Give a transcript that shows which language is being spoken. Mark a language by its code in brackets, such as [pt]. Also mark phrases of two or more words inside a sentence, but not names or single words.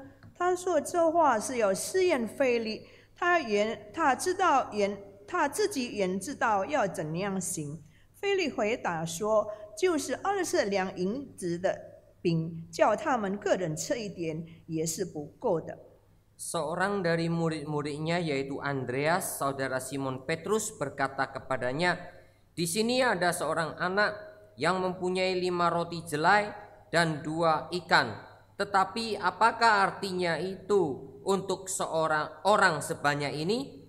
[zh] 他说这话是要试验腓力，他自己原知道要怎样行。腓力回答说：就是20两银子的饼，叫他们个人吃一点，也是不够的。 [id] Seorang dari murid-muridnya yaitu Andreas, saudara Simon Petrus berkata kepadanya, di sini ada seorang anak yang mempunyai 5 roti jelai dan 2 ikan. Tetapi apakah artinya itu untuk seorang orang sebanyak ini?